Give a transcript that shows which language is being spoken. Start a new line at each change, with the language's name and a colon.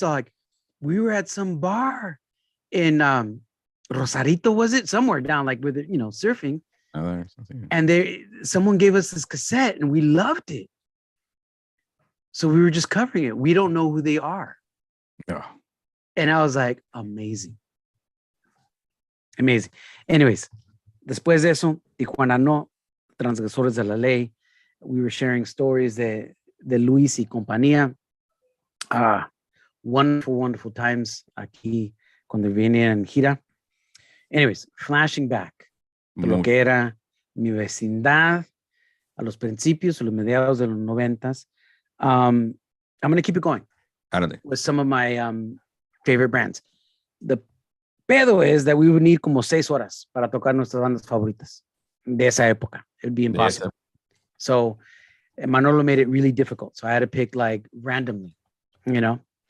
English: So like, we were at some bar in Rosarito, was it? Somewhere down like with, you know, surfing. And someone gave us this cassette and we loved it. So we were just covering it. We don't know who they are. Yeah. And I was like, amazing.
Spanish: Anyways, después de eso, Tijuana no, transgresores de la ley.
English: We were sharing stories de Luis y compañía. Wonderful times
Spanish: aquí cuando viene en gira. Anyways,
English: flashing back
Spanish: de lo que era mi vecindad a los principios, a los mediados de los 90s.
English: I'm going to keep it going with some of my favorite brands. The pedo is that we would need
Spanish: como 6 horas para tocar nuestras bandas favoritas de esa época.
English: It would be impossible. So Manolo made it really difficult. So I had to pick like randomly, you know?